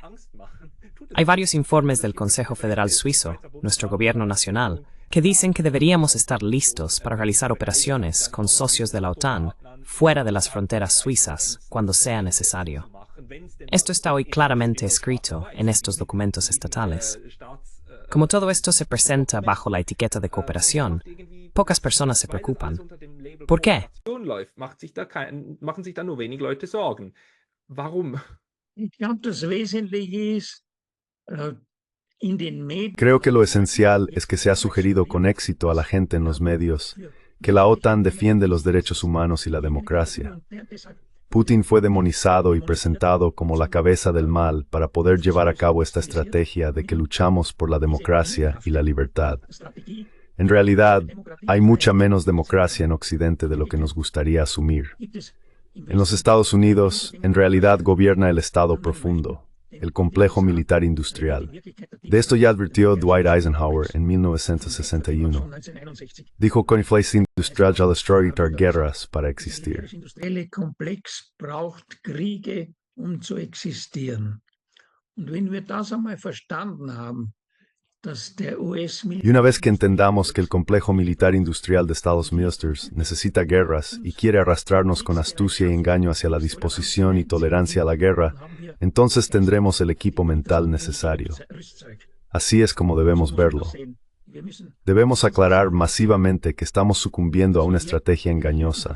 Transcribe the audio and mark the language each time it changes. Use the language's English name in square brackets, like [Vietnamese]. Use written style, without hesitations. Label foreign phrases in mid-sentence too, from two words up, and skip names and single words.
[Spanish] Hay varios informes del Consejo Federal Suizo, nuestro gobierno nacional, que dicen que deberíamos estar listos para realizar operaciones con socios de la OTAN fuera de las fronteras suizas cuando sea necesario. Esto está hoy claramente escrito en estos documentos estatales. Como todo esto se presenta bajo la etiqueta de cooperación, pocas personas se preocupan. ¿Por qué? [German] Machen sich da nur wenig Leute Sorgen. Warum? Ich glaube, das Wesentliche ist, [Spanish] Creo que lo esencial es que se ha sugerido con éxito a la gente en los medios que la OTAN defiende los derechos humanos y la democracia. Putin fue demonizado y presentado como la cabeza del mal para poder llevar a cabo esta estrategia de que luchamos por la democracia y la libertad. En realidad, hay mucha menos democracia en Occidente de lo que nos gustaría asumir. En los Estados Unidos, en realidad gobierna el Estado profundo, el complejo militar industrial. De esto ya advirtió Dwight Eisenhower en 1961. Dijo que inflación industrial ya destruirá guerras para existir. [German] Der industrielle Komplex braucht Kriege, zu existieren. Und wenn wir das einmal verstanden haben, dass der [Spanish] Y una vez que entendamos que el complejo militar industrial de Estados Unidos necesita guerras y quiere arrastrarnos con astucia y engaño hacia la disposición y tolerancia a la guerra, entonces tendremos el equipo mental necesario. Así es como debemos verlo. Debemos aclarar masivamente que estamos sucumbiendo a una estrategia engañosa.